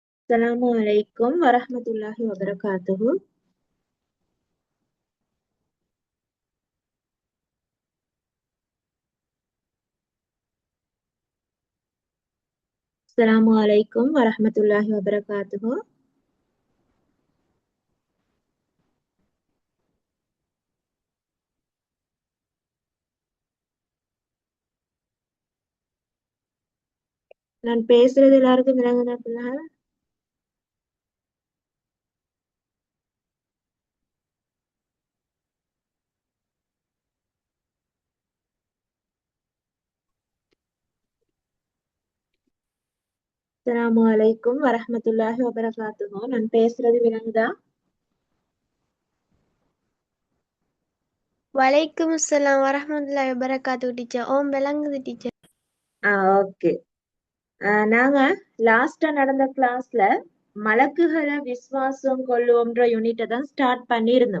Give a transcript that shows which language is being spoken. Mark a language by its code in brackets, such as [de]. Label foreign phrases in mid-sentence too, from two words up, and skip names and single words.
[ar] السلام عليكم ورحمة الله وبركاته. السلام عليكم ورحمة الله وبركاته. [ta] நான் பேசுறது எல்லாருக்கும் விளங்குதா பிள்ளைகள்? [ar] السلام عليكم ورحمة الله وبركاته. [ta] நான் பேசுறது விளங்குதா? [ar] وعليكم السلام ورحمة الله وبركاته டீச்சர். [ta] ஓம் விளங்குது டீச்சர். [en] ஓகே. [ta] நாங்க லாஸ்டா நடந்த கிளாஸ்ல மலக்குகளை விசுவாசம் கொள்ளுவோம்ன்ற யூனிட்டை தான் ஸ்டார்ட் பண்ணியிருந்தோம்.